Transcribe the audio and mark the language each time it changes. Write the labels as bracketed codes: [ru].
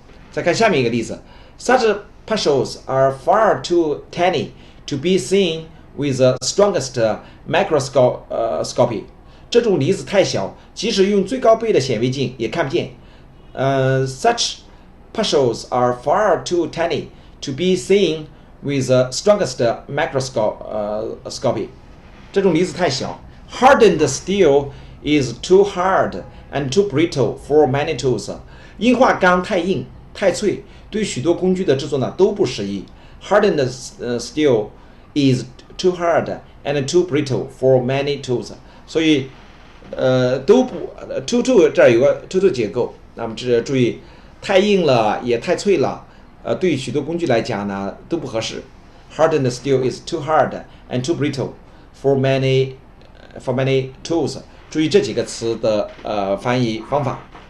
[zh] 再看下面一个例子 [en] ，Such particles are far too tiny to be seen with the strongest microscopy。 [zh] 这种离子太小，即使用最高倍的显微镜也看不见。 [en] Such particles are far too tiny to be seen with the strongest microscopy。 [zh] 这种离子太小。 [en] Hardened steel is too hard and too brittle for many tools。 [zh] 硬化钢太硬太脆，对许多工具的制作呢都不适宜。 [en] Hardened steel is too hard and too brittle for many tools。 [zh] 所以都不 to 这儿有个 to 结构，那么这注意太硬了也太脆了，对许多工具来讲呢都不合适。 [en] Hardened steel is too hard and too brittle for many tools。 [zh] 注意这几个词的翻译方法。